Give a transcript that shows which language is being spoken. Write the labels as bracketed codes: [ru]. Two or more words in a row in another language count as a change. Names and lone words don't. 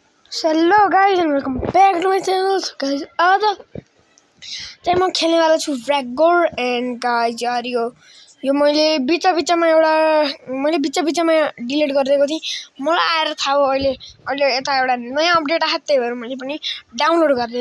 [en] Hello guys and welcome back to my channel. [ne] गाइस आज चाहिँ म खेल्ने वाला छु फ्र्यागोर [en] and guys [ne] यार यो मैले बिचमा डिलिट गरिदिएको थिएँ। मलाई आएर थाहा भयो अहिले यता एउटा नयाँ अपडेट आएको त्यही भएर मैले पनि डाउनलोड गरिदिएँ।